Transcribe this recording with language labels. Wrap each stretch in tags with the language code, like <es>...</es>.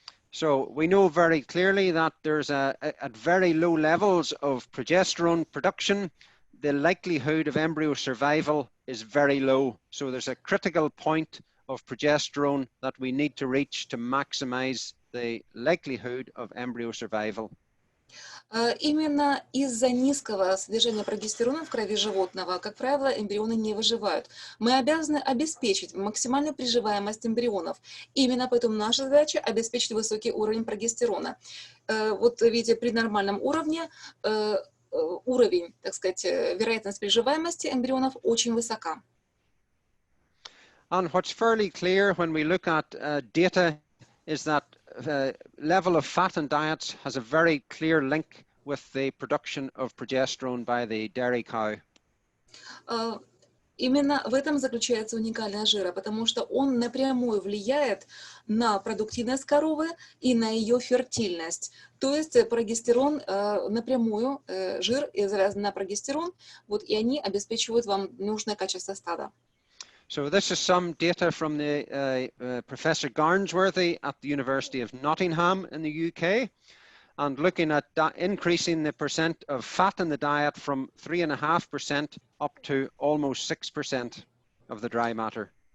<en>So we know very clearly that there's at very low levels of progesterone production, the likelihood of embryo survival is very low. So there's a critical point of progesterone that we need to reach to maximize the likelihood of embryo survival.</en> <ru>Именно из-за низкого содержания прогестерона в крови животного, как правило, эмбрионы не выживают. Мы обязаны обеспечить максимальную приживаемость эмбрионов. Именно поэтому наша задача обеспечить высокий уровень прогестерона. Вот видите, при нормальном уровне уровень, так сказать, вероятность приживаемости эмбрионов очень высока.</ru> <en>And what's fairly clear when we look at data is that level of fat in diets has a very clear link with the production of progesterone by the dairy cow.</en> <ru>Именно в этом заключается уникальность жира, потому что он напрямую влияет на продуктивность коровы и на ее фертильность. То есть прогестерон напрямую, жир завязан на прогестерон, вот, и они обеспечивают вам нужное качество стада.</ru> <en>So this is some data from the Professor Garnsworthy at the University of Nottingham in the UK, and looking at increasing the percent of fat in the diet from 3.5% up to almost 6% of the dry matter.</en>